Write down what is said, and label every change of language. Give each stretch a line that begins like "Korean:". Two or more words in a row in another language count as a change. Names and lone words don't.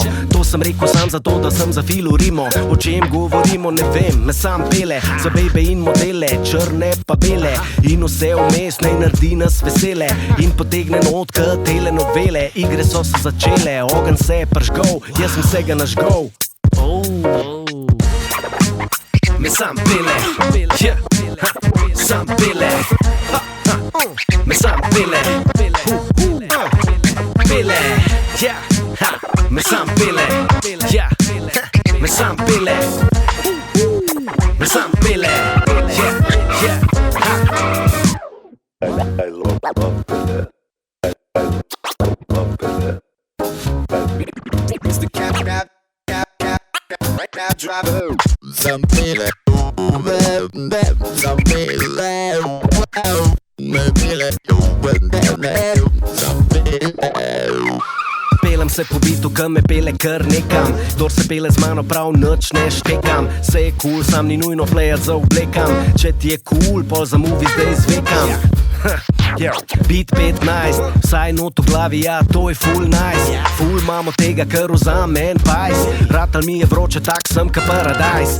Slovenian: To sem rekel sam zato, da sem za filu rimo. O čem govorimo, ne vem, me sam pele. Za bejbe in modele, črne pa bele. In vse vmes naj naredi nas vesele. In potegne not k telenovele. Igre so se začele, ogen se je pržgol. Jaz sem se ga nažgol. Me sam pele, yeah. Sam pele, me sam pele, pele, yeah. Me sam pele, yeah. Me sam pele, me sam pele,
English: yeah, yeah. I love pele. Mr. Cap, right now driver. Some pele, some pele, me pele, some pele.
Slovenian: Delam se po bitu, ki me pele kar nekam. Kdor se pele z mano prav nič ne štekam. Se je cool, sam ni nujno plejat za oblekam. Če ti je cool, pol za movie zdaj zvekam. Beat 15, vsaj not v glavi, ja, to je
English: full nice.
Slovenian: Full imamo tega, kar vzame en pajs. Ratal mi je vroče, tak sem ka paradajz.